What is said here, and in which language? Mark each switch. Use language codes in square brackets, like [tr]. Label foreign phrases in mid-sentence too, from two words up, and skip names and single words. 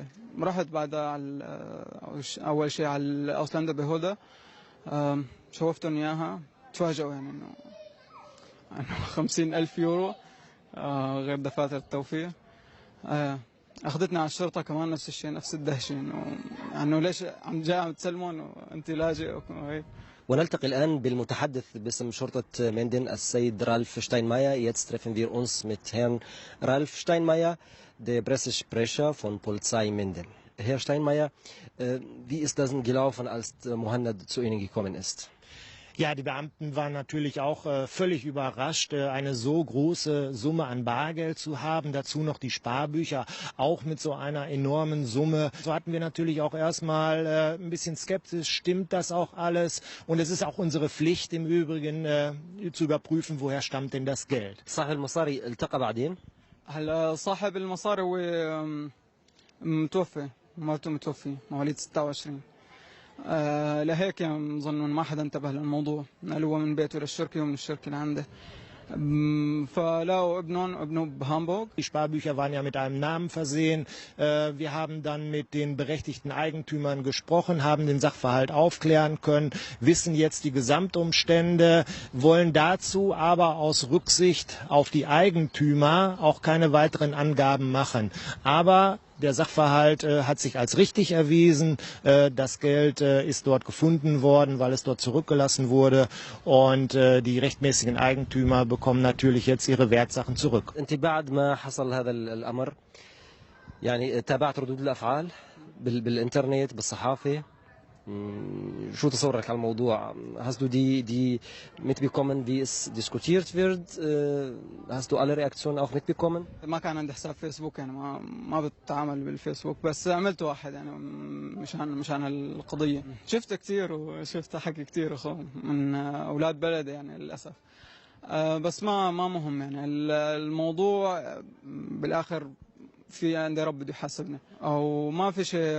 [ar] رحت بعدها على أول شيء على الأوسلندا بهودا، شوفتهم إياها، تفاجئوا يعني إنه 50,000 يورو غير دفاتر التوفير. أخذتني على الشرطة كمان نفس الشيء، نفس الدهشة، إنه ليش عم تسلمون وأنت لاجئ وهيك. ونلتقي الآن بالمتحدث باسم شرطة مندن السيد رالف شتاينماير. [de] Jetzt treffen wir uns mit Herrn Ralf Steinmeier, der Pressesprecher von Polizei Minden. Herr Steinmeier, wie ist das gelaufen, als Mohammed zu Ihnen gekommen ist? Ja, die Beamten waren natürlich auch völlig überrascht, eine so große Summe an Bargeld zu haben, dazu noch die Sparbücher, auch mit so einer enormen Summe. So hatten wir natürlich auch erstmal ein bisschen skeptisch, stimmt das auch alles? Und es ist auch unsere Pflicht im Übrigen zu überprüfen, woher stammt denn das Geld. [ar] صاحب المصاري التقى بعدين؟ هلا صاحب المصاري هو متوفي، مرته متوفي، مواليد 26. لهيك يعني ظن ما حدا انتبه للموضوع، نقلوه من بيته للشركة ومن الشركة لعنده. فلاقوا ابنه بهامبورغ. [de] Die Sparbücher waren ja mit einem Namen versehen. Wir haben dann mit den berechtigten Eigentümern gesprochen, haben den Sachverhalt aufklären können, wissen jetzt die Gesamtumstände, wollen dazu aber aus Rücksicht auf die Eigentümer auch keine weiteren Angaben machen. Aber der Sachverhalt hat sich als richtig erwiesen. Das Geld ist dort gefunden worden, weil es dort zurückgelassen wurde. Und die rechtmäßigen Eigentümer bekommen natürlich jetzt ihre Wertsachen zurück. [ar] أنت بعد ما حصل هذا الأمر يعني تابعت ردود الأفعال بالإنترنت بالصحافة، Schau تصورك على الموضوع. [de] Hast du die mitbekommen, wie es diskutiert wird? Hast du alle Reaktionen auch mitbekommen? [ar] ما كان عندي حساب فيسبوك يعني ما بتعامل بالفيسبوك، بس عملت واحد يعني مشان القضية. شفت كثير وشفت حكي كثير أخو من أولاد بلدي يعني للأسف. بس ما مهم يعني الموضوع بالآخر في عندي رب بده يحاسبنا، او ما في شيء.